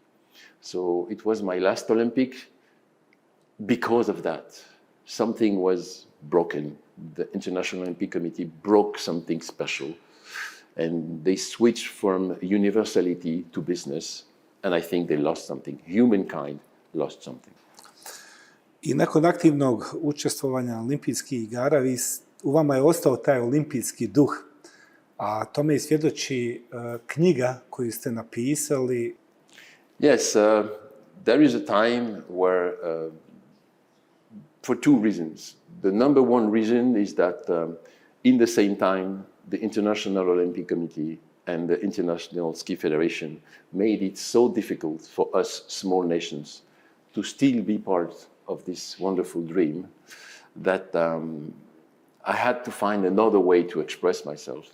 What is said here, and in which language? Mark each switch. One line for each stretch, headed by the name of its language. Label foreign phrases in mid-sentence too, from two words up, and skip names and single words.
English: So it was my last Olympic. Because of that, something was broken. The International Olympic Committee broke something special. And they switched from universality to business. And I think they lost something. Humankind lost something.
Bosnian: I nakon aktivnog učestvovanja olimpijskih igara, u vama je ostao taj olimpijski duh, a tome i svjedoči knjiga koju ste napisali.
English: Yes, there is a time where, for two reasons. The number one reason is that in the same time, the International Olympic Committee and the International Ski Federation made it so difficult for us small nations to still be part of this wonderful dream that I had to find another way to express myself.